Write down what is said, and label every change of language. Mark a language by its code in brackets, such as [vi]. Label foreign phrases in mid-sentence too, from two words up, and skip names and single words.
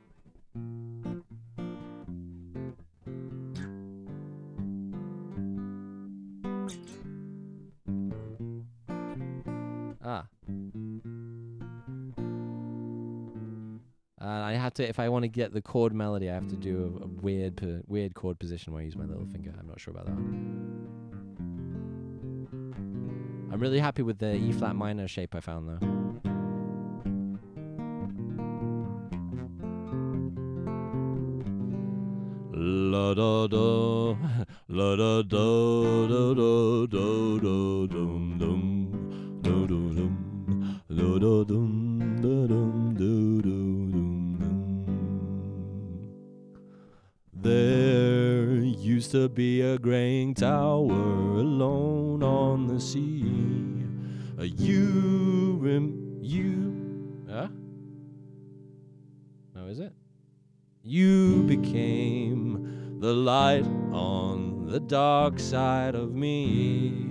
[en] I have to, if I want to get the chord melody, I have to do a weird chord position where I use my little finger. I'm not sure about that one. I'm really happy with the E flat minor shape I found though. La da da, la da da da da da da dum dum, da dum, la da dum, da dum, da dum, dum. There used to be a graying tower alone on the sea. No, is it? You became the light on the dark side of me.